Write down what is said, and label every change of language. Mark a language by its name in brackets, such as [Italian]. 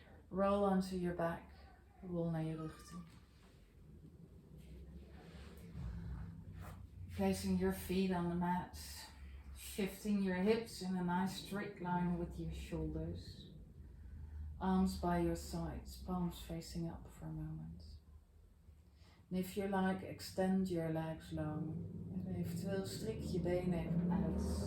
[English] Roll onto your back, [Dutch] rol naar je rug toe. [English] Placing your feet on the mat, shifting your hips in a nice straight line with your shoulders. Arms by your sides, palms facing up for a moment. And if you like, extend your legs long. [Dutch] En eventueel strik je benen even uit.